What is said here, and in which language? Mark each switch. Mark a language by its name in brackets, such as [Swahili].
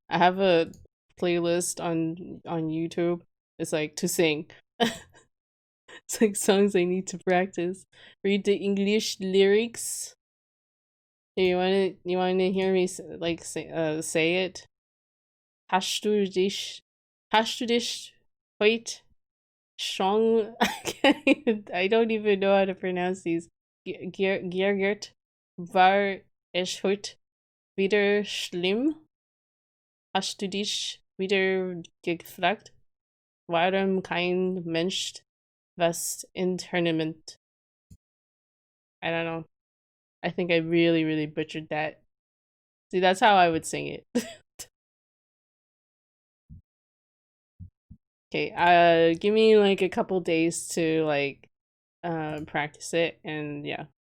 [English] I have a playlist on YouTube. It's like to sing. It's like songs I need to practice. Read the English lyrics. You want to hear me say it? [German] Hast du dich heute schon? [English] I don't even know how to pronounce these. [German] Geärgert? War es heute wieder schlimm? Hast du dich wieder gefragt, warum kein Mensch was Internment? [English] I don't know. I think I really butchered that. See, that's how I would sing it. Okay, give me like a couple days to like practice it, and yeah.